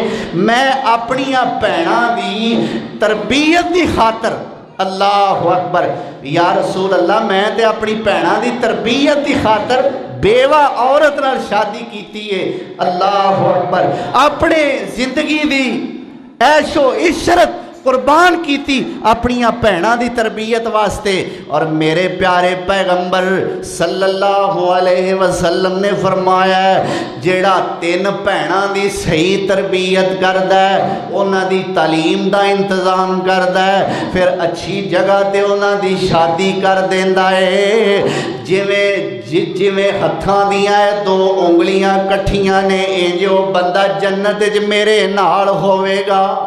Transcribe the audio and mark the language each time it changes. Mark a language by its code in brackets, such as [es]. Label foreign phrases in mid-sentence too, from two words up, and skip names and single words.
[pa] میں اپنیاں بھیناں دی تربیت کی خاطر, [ar] الله أكبر، يا رسول الله [pa] میں تے اپنی بھیناں دی تربیت کی خاطر بیوہ عورت نال شادی کیتی ہے. [ar] الله أكبر. [pa] اپنے زندگی دی عیش و عشرت قربان کیتی اپنیاں بھیناں دی تربیت واسطے. اور میرے پیارے پیغمبر [ar] صلی اللہ علیہ وسلم [pa] نے فرمایا جیہڑا 3 بھیناں دی صحیح تربیت کردا ہے، اوہناں دی تعلیم دا انتظام کردا ہے، فیر اچھی جگہ تے اوہناں دی شادی کر دیندا ہے. جیویں ہتھاں دیاں 2 انگلیاں کٹھیاں نے، اینج او بندہ جنت چ میرے نال ہووے گا.